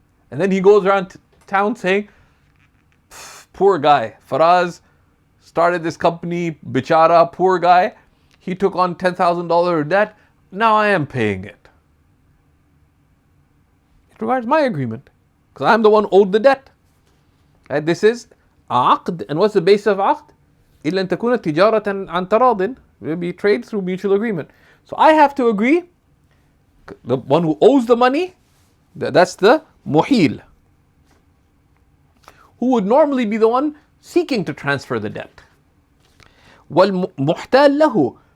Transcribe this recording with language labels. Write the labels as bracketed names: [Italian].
[English] And then he goes around town saying, poor guy, Faraz started this company, bichara, poor guy. He took on $10,000 debt. Now I am paying it. It requires my agreement, because I'm the one owed the debt. Right? This is aqd. And what's the basis of aqd? [Arabic] إِلَّا أَن تَكُونَ تِجَارَةً عَن تَرَاضٍ. [English] It will be trade through mutual agreement. So I have to agree. The one who owes the money, that's the muhil, who would normally be the one seeking to transfer the debt. [Arabic] وَالْمُحْتَالَ لَهُ.